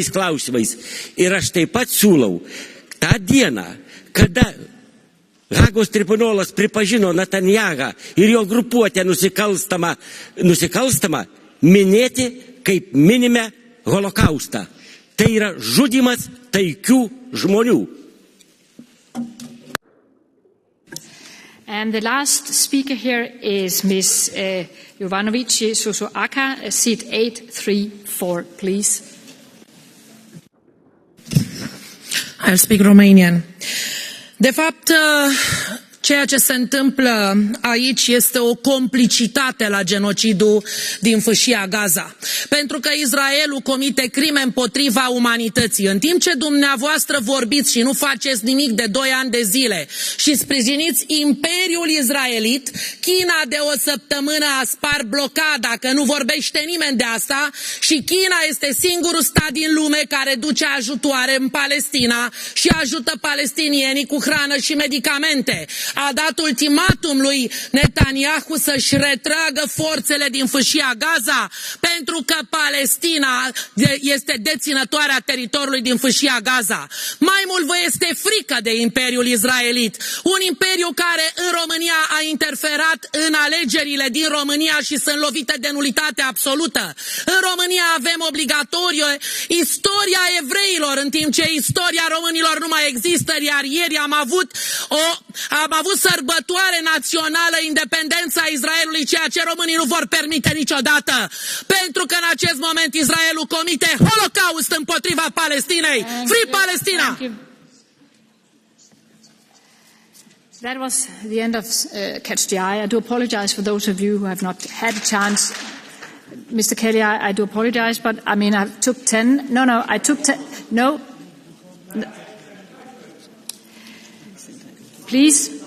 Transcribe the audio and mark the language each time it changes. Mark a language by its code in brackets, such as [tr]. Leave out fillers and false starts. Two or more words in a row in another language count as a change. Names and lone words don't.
[lt] Ir aš taip pat siūlau tą dieną, kada Hagos tribunolas pripažino Netanjahą ir jo grupuotę nusikalstamą, minėti kaip minime holokaustą. Tai yra žudymas taikių žmonių. [en] And the last speaker here is Ms. Jovanovic Susuaka, seat 834, please. I'll speak Romanian. [ro] De fapt, ceea ce se întâmplă aici este o complicitate la genocidul din Fâșia Gaza. Pentru că Israelul comite crime împotriva umanității. În timp ce dumneavoastră vorbiți și nu faceți nimic de 2 ani de zile și sprijiniți Imperiul Israelit, China de o săptămână a spart blocada, că nu vorbește nimeni de asta, și China este singurul stat din lume care duce ajutoare în Palestina și ajută palestinienii cu hrană și medicamente. A dat ultimatum lui Netanyahu să-și retragă forțele din Fâșia Gaza pentru că Palestina este deținătoarea teritoriului din Fâșia Gaza. Mai mult vă este frică de Imperiul Israelit, un imperiu care în România a interferat în alegerile din România și sunt lovite de nulitate absolută. În România avem obligatoriu istoria evreilor, în timp ce istoria românilor nu mai există, iar ieri am avut sărbătoare națională, independența Israelului, ceea ce românii nu vor permite niciodată. Pentru că în acest moment Israelul comite holocaust împotriva Palestinei. [en] Free Palestina! That was the end of Catch the Eye. I do apologize for those of you who have not had a chance. Mr. Kelly, I do apologize, but I mean, I took 10. I took 10. No. Please.